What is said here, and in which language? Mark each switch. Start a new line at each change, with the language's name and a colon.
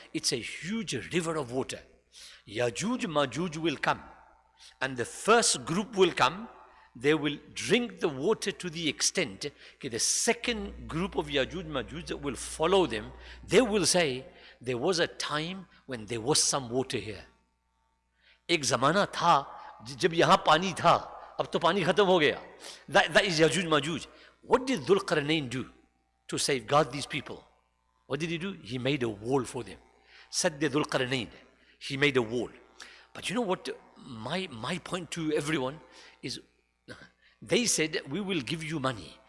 English: It's a huge river of water. Yajuj Majuj will come. And the first group will come, they will drink the water to the extent that the second group of Yajuj Majuj that will follow them, they will say, there was a time when there was some water here.
Hindi: एक ज़माना था जब यहाँ पानी था, अब तो पानी खत्म हो गया.
English: That is Yajuj Majuj. What did Dhul Qarnayn do to safeguard these people? What did he do? He made a wall for them. Sadd Dhul Qarnayn. He made a wall. But you know what? My point to everyone is, they said, we will give you money.